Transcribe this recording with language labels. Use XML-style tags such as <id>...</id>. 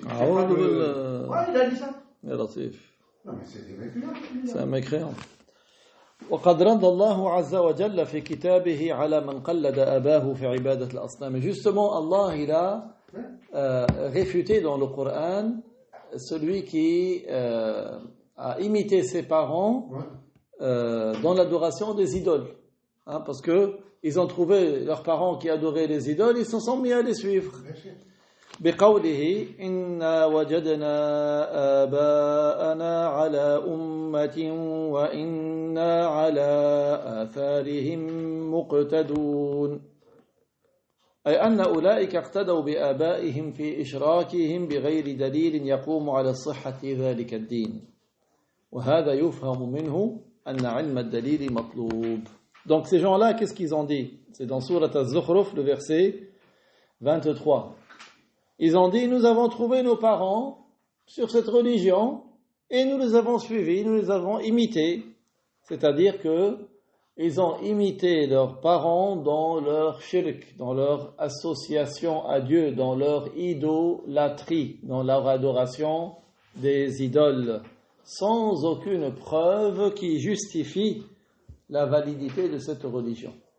<fr>Il a dit ça. Non, mais c'est des mécréants. C'est un mécréant.</fr> <ar>وقد رد الله عز وجل في كتابه على من قلد أباه في عبادة الأصنام.</ar> <fr>Justement, Allah il a réfuté dans le Coran celui qui a imité ses parents dans l'adoration des idoles. Parce que ils ont trouvé leurs parents qui adoraient les idoles, ils se sont mis à les suivre.</fr> <ar>بقوله إنا وجدنا آباءنا على أمة وإنا على آثارهم مقتدون أي أن أولئك اقتدوا بآبائهم في إشراكهم بغير دليل يقوم على صحة ذلك الدين وهذا يفهم منه أن علم الدليل مطلوب.</ar> <fr>Donc ces gens-là, qu'est-ce qu'ils ont dit? C'est dans Surat Az-Zukhruf, le verset 23. Ils ont dit, nous avons trouvé nos parents sur cette religion et nous les avons suivis, nous les avons imités. C'est-à-dire que ils ont imité leurs parents dans leur shirk, dans leur association à Dieu, dans leur idolâtrie, dans leur adoration des idoles, sans aucune preuve qui justifie la validité de cette religion.</fr>